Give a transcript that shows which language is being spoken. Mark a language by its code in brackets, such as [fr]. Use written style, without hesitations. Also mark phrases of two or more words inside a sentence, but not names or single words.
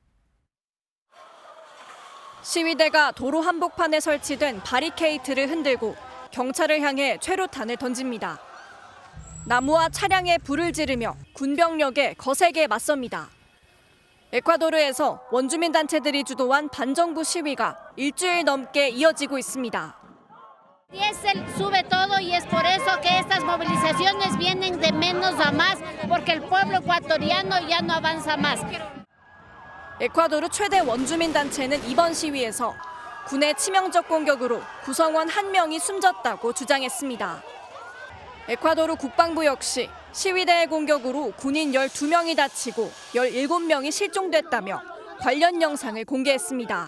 [ko] 시위대가 도로 한복판에 설치된 바리케이트를 흔들고 경찰을 향해 최루탄을 던집니다. 나무와 차량에 불을 지르며 군병력에 거세게 맞섭니다. 에콰도르에서 원주민 단체들이 주도한 반정부 시위가 일주일 넘게 이어지고 있습니다. [es] Diesel sube todo y es por eso que estas movilizaciones vienen de menos a más, porque el pueblo ecuatoriano ya no avanza más. [ko] 에콰도르 최대 원주민 단체는 이번 시위에서 군의 치명적 공격으로 구성원 1명이 숨졌다고 주장했습니다. 에콰도르 국방부 역시 시위대의 공격으로 군인 12명이 다치고 17명이 실종됐다며 관련 영상을 공개했습니다.